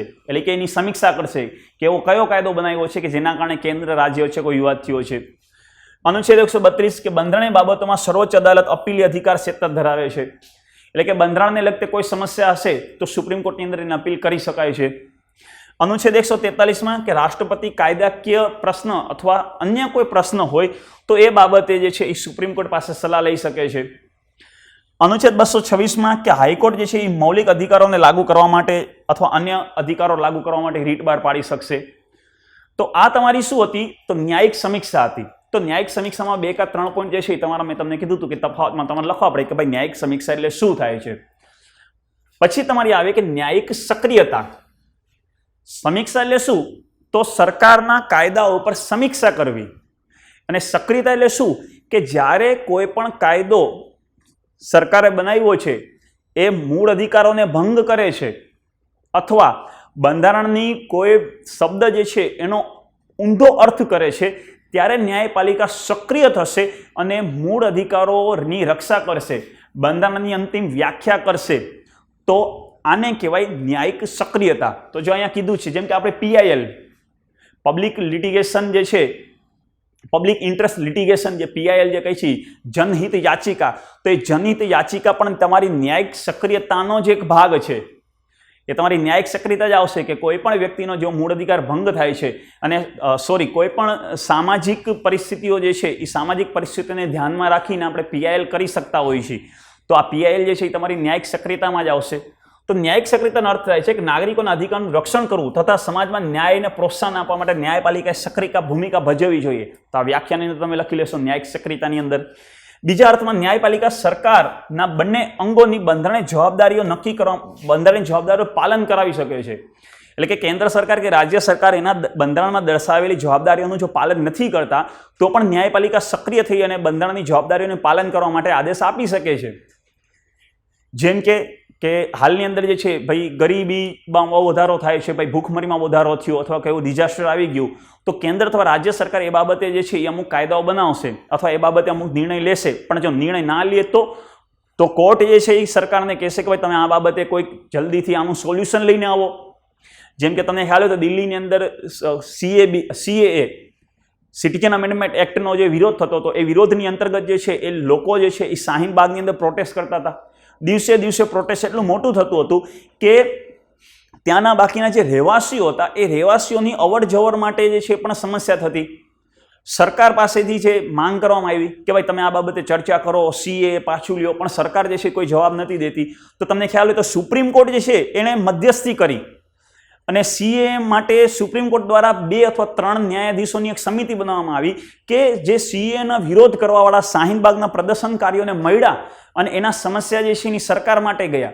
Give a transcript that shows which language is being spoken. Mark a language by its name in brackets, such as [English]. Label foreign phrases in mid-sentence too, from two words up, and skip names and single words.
[Gujarati] એટલે કે એની સમીક્ષા કરશે કે એવો કયો કાયદો બનાવ્યો છે કે જેના કારણે કેન્દ્ર રાજ્ય વચ્ચે કોઈ વિવાદ થયો છે. અનુચ્છેદ 132 કે બંધારણીય બાબતોમાં સર્વોચ્ચ અદાલત અપીલી અધિકાર ક્ષેત્ર ધરાવે છે. એટલે કે બંધારણને લગતે કોઈ સમસ્યા હશે તો સુપ્રીમ કોર્ટની અંદર એને અપીલ કરી શકાય છે. અનુચ્છેદ 143 મેં કિ રાષ્ટ્રપતિ કાયદાકીય પ્રશ્ન અથવા અન્ય કોઈ પ્રશ્ન હોય તો એ બાબતે જે છે ઈ સુપ્રીમ કોર્ટ પાસે સલાહ લઈ શકે છે। અનુચ્છેદ 226 મેં કિ હાઈકોર્ટ જે છે ઈ મૌલિક અધિકારો લાગુ કરવા માટે અથવા અન્ય અધિકારો લાગુ કરવા માટે રીટ બહાર પાડી શકશે। તો આ તમારી શું હતી તો ન્યાયિક સમીક્ષા હતી। તો ન્યાયિક સમીક્ષા મેં 2 કા 3 પોઈન્ટ જે છે તમારા મેં તમને કીધું હતું કિ તફાવતમાં તમારે લખવા પડે કિ ભાઈ ન્યાયિક સમીક્ષા એટલે શું થાય છે। પછી તમારી આવે કિ ન્યાયિક સક્રિયતા। સમીક્ષા એટલે શું તો સરકારના કાયદાઓ પર સમીક્ષા કરવી અને સક્રિયતા એટલે શું કિ જ્યારે કોઈ પણ કાયદો સરકારે બનાવ્યો છે એ મૂળ અધિકારોને ભંગ કરે છે અથવા બંધારણની કોઈ શબ્દ જે છે એનો ઊંધો અર્થ કરે છે ત્યારે ન્યાયપાલિકા સક્રિય થશે અને મૂળ અધિકારોની રક્ષા કરશે, બંધારણની અંતિમ વ્યાખ્યા કરશે। તો આને કહેવાય ન્યાયિક સક્રિયતા। તો જો અહીંયા કીધું છે જેમ કે આપણે પીઆઈએલ [English] public litigation [Gujarati] જે છે, [English] public interest litigation [Gujarati] જે પીઆઈએલ જે કહી છે જનહિત યાચિકા, તો જનહિત યાચિકા પણ તમારી ન્યાયિક સક્રિયતાનો જ એક ભાગ છે। એ તમારી ન્યાયિક સક્રિયતા જ આવશે કિ કોઈપણ વ્યક્તિનો જો મૂળ અધિકાર ભંગ થાય છે અને કોઈપણ સામાજિક પરિસ્થિતિઓ જે છે ઈ સામાજિક પરિસ્થિતિને ધ્યાનમાં રાખીને આપણે પીઆઈએલ કરી શકતા હોઈએ છીએ। તો આ પીઆઈએલ જે છે ઈ તમારી ન્યાયિક સક્રિયતામાં જ આવશે। તો ન્યાયિક સક્રિયતાનો અર્થ થાય છે કિ નાગરિકોના અધિકારનું રક્ષણ કરવું તથા સમાજમાં ન્યાયને પ્રોત્સાહન આપવા માટે ન્યાયપાલિકાએ સક્રિય ભૂમિકા ભજવવી જોઈએ। તો આ વ્યાખ્યાની અંદર તમે લખી લેશો ન્યાયિક સક્રિયતાની અંદર। બીજા અર્થમાં ન્યાયપાલિકા સરકારના બંને અંગોની બંધારણીય જવાબદારીઓ નક્કી કરવા, બંધારણીય જવાબદારીઓ પાલન કરાવી શકે છે। એટલે કે કેન્દ્ર સરકાર કે રાજ્ય સરકાર એના બંધારણમાં દર્શાવેલી જવાબદારીઓનું જો પાલન નહીં કરતા તો પણ ન્યાયપાલિકા સક્રિય થઈ અને બંધારણની જવાબદારીઓનું પાલન કરવા માટે આદેશ આપી શકે છે। જેમ કે હાલની અંદર જે છે ભાઈ ગરીબીમાં વધારો થાય છે, ભાઈ ભૂખમરીમાં વધારો થયો અથવા કોઈ ડિઝાસ્ટર આવી ગયું તો કેન્દ્ર અથવા રાજ્ય સરકાર એ બાબતે જે છે અમુક કાયદાઓ બનાવશે અથવા એ બાબતે અમુક નિર્ણય લેશે। પણ જો નિર્ણય ના લે તો કોર્ટ જે છે ઈ સરકારને કહેશે કિ ભાઈ તમે આ બાબતે કોઈ જલ્દીથી આનું સોલ્યુશન લઈને આવો। જેમ કે તમને ખ્યાલ હોય તો દિલ્હીની અંદર સીએએ [English] citizen amendment [Gujarati] એક્ટનો જે વિરોધ થતો તો એ વિરોધની અંતર્ગત જે છે એ લોકો જે છે ઈ શાહીનબાગની અંદર પ્રોટેસ્ટ [Hindi] करता था। [Gujarati] દિવસે દિવસે પ્રોટેસ્ટ એટલું મોટું થતું હતું કે ત્યાંના બાકીના જે રહેવાસીઓ હતા એ રહેવાસીઓની અવર જવર માટે જે છે પણ સમસ્યા થતી। સરકાર પાસેથી જે માંગ કરવામાં આવી કે ભાઈ તમે આ બાબતે ચર્ચા કરો, સીએ પાછું લ્યો, પણ સરકાર જે છે કોઈ જવાબ નથી દેતી। તો તમને ખ્યાલ હોય તો સુપ્રીમ કોર્ટ જે છે એણે મધ્યસ્થી કરી અને સીએ માટે સુપ્રીમ કોર્ટ દ્વારા 2 अथवा 3 ન્યાયાધીશોની એક સમિતિ બનાવવામાં આવી કે જે સીએના વિરોધ કરવાવાળા શાહીનબાગના પ્રદર્શનકારીઓને મળ્યા અને એના સમસ્યા જે છે એની સરકાર માટે ગયા।